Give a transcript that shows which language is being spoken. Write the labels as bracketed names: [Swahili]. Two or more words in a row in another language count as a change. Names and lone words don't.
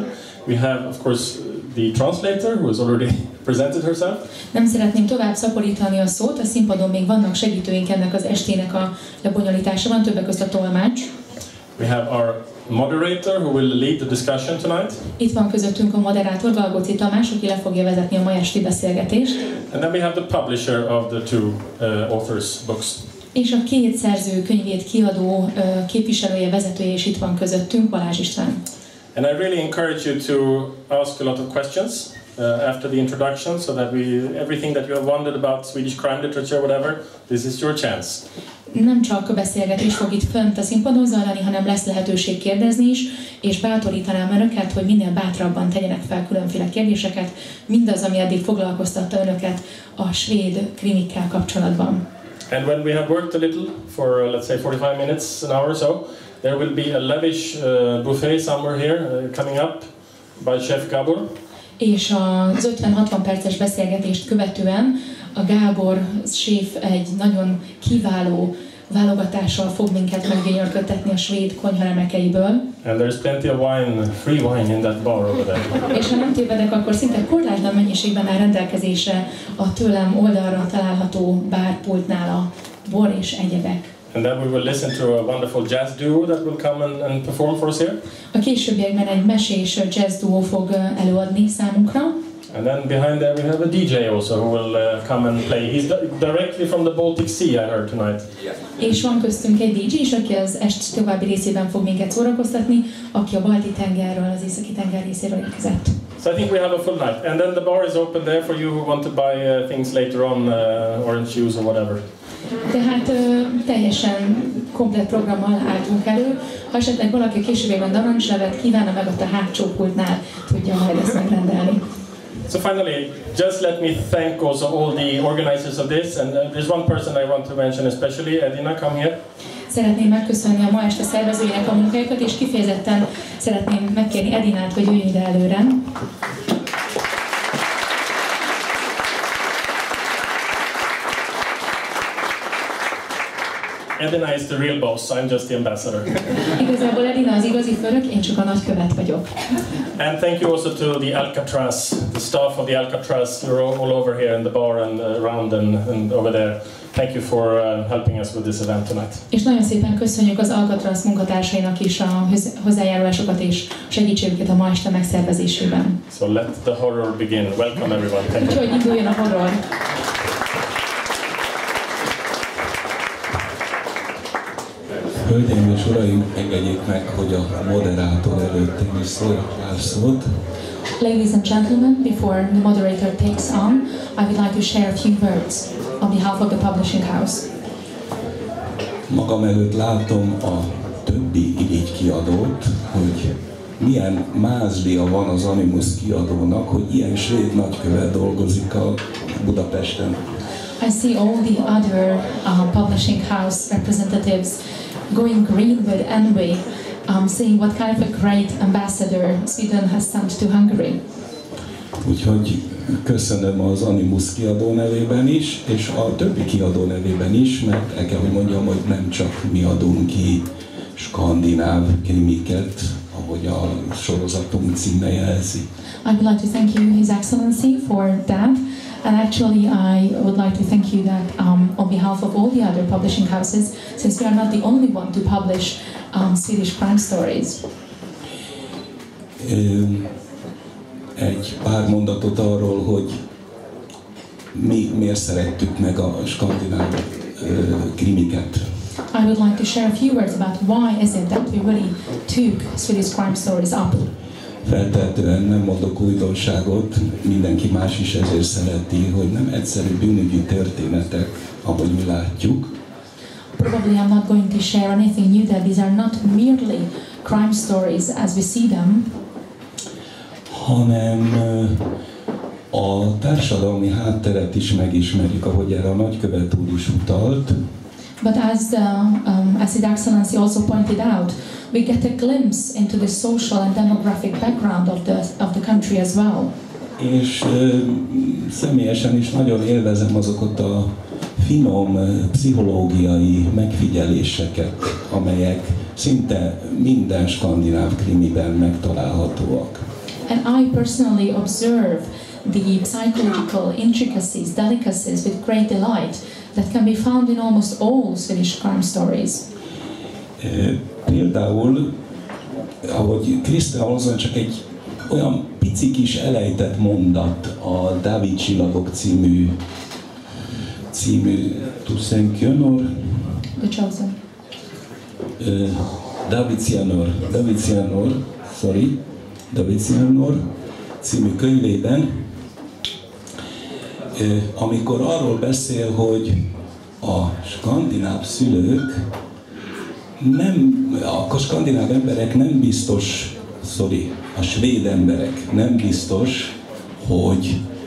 [English] We have, of course, the translator who has already presented herself. [Hungarian] Nem szeretném tovább szaporítani a szót, a színpadon még vannak segítőink ennek az estének a lebonyolításában, többek között a tolmács. [English] We have our moderator who will lead the discussion tonight. [Hungarian] Itt van közöttünk a moderátor, Galgóci Tamás, aki le fogja vezetni a ma esti beszélgetést. [English] And then we have the publisher of the two authors' books. [Hungarian] És a két szerző könyvét kiadó képviselője, vezetője is itt van közöttünk, Balázs István. [English] And I really encourage you to ask a lot of questions after the introduction, so that everything that you have wondered about Swedish crime literature, whatever, this is your chance. [Hungarian] Nem csak a beszélgetés fog itt fönt a színpadon zajlani, hanem lesz lehetőség kérdezni is, és bátorítanám önöket, hogy minél bátrabban tegyenek fel különféle kérdéseket, mindaz, ami eddig foglalkoztatta önöket a svéd krimikkel kapcsolatban. [English] And when we have worked a little for, let's say, 45 minutes, an hour or so, there will be a lavish buffet somewhere here coming up by Chef Gábor. [Hungarian] És az 50-60 perces beszélgetést követően a Gábor séf egy nagyon kiváló válogatással fog minket meggyönyörködtetni a svéd konyha remekeiből. [English] And there's plenty of wine, free wine in that bar over there. [Hungarian] És ha nem tévedek, akkor szinte korlátlan mennyiségben áll rendelkezésre a tőlem oldalra található bárpultnál a bor és egyebek. [English] And then we will listen to a wonderful jazz duo that will come and perform for us here. [Hungarian] A későbbiekben egy mesés jazz duo fog előadni számunkra. [English] And then behind there we have a DJ also who will come and play. He's directly from the Baltic Sea, I heard tonight. [Hungarian] És van köztünk egy DJ is, aki az est további részében fog minket szórakoztatni, aki a balti tengerről, az északi tenger részéről érkezett. [English] So I think we have a full night. And then the bar is open there for you who want to buy things later on, orange juice or whatever. [Hungarian] Tehát teljesen komplett programmal álltunk elő. Ha esetleg valaki későbbiben narancslevet kívánna, meg ott a hátsó pultnál tudja majd ezt megrendelni. [English] So finally, just let me thank also all the organizers of this, and there's one person I want to mention especially, Edina, come here. [Hungarian] Szeretném megköszönni a ma este szervezőinek a munkájukat, és kifejezetten szeretném megkérni Edinát, hogy jöjjön ide előre. [English] Edina is the real boss, I'm just the ambassador. [Hungarian] Igazából Edina az igazi főnök, én csak a nagykövet vagyok. [English] And thank you also to the Alcatraz, the staff of the Alcatraz. You're all over here in the bar and around and over there. Thank you for helping us with this event tonight. [Hungarian] És nagyon szépen köszönjük az Alcatraz munkatársainak is a hozzájárulásokat és segítségüket a ma este megszervezésében. [English] So let the horror begin. Welcome everyone. Thank you. [Hungarian] Úgyhogy induljon a horror. Hölgyeim és uraim, engedjék meg, hogy a moderátor előtt én is szóljak pár szót. [English] Ladies and gentlemen, before the moderator takes on, I would like to share a few words on behalf of the publishing house. [Hungarian] Magam előtt látom a többi irigykiadót, hogy milyen mázlia van az Animus Kiadónak, hogy ilyen svéd nagykövet dolgozik a Budapesten. [English] I see all the other publishing house representatives going green with envy, seeing what kind of a great ambassador Sweden has sent to Hungary. [Hungarian] Úgyhogy köszönöm az Animus Kiadó nevében is, és a többi kiadó nevében is, mert el kell, hogy mondjam, hogy nem csak mi adunk ki skandináv krimiket, ahogy a sorozatunk címe jelzi. [English] I would like to thank you, His Excellency, for that. And actually, I would like to thank you that on behalf of all the other publishing houses, since we are not the only one to publish Swedish crime stories. [Hungarian] Egy pár mondatot arról, hogy mi miért szerettük meg a skandináv krimiket. [English] I would like to share a few words about why is it that we really took Swedish crime stories up. [Hungarian] Feltehetően nem mondok újdonságot, mindenki más is ezért szereti, hogy nem egyszerű bűnügyi történetek, ahogy mi látjuk. [English] Probably I'm not going to share anything new, that these are not merely crime stories as we see them, [Hungarian] hanem a társadalmi hátteret is megismerjük, ahogy erre a nagykövet úr is utalt. [English] but as His Excellency also pointed out, we get a glimpse into the social and demographic background of the country as well. [Hungarian] És személyesen is nagyon élvezem azokat a finom pszichológiai megfigyeléseket, amelyek szinte minden skandináv krimiben megtalálhatóak. [English] And I personally observe the psychological intricacies, delicacies with great delight that can be found in almost all Swedish crime stories. [Hungarian] Például, ahogy Kristina Ohlsson csak egy olyan pici kis elejtett mondat a Dávid csillagok című Tusenkjönor. [English] The Chosen. [Hungarian] Dávid Cianor című könyvében, amikor arról beszél, hogy a skandináv szülők a skandináv emberek nem biztos, a svéd emberek nem biztos, hogy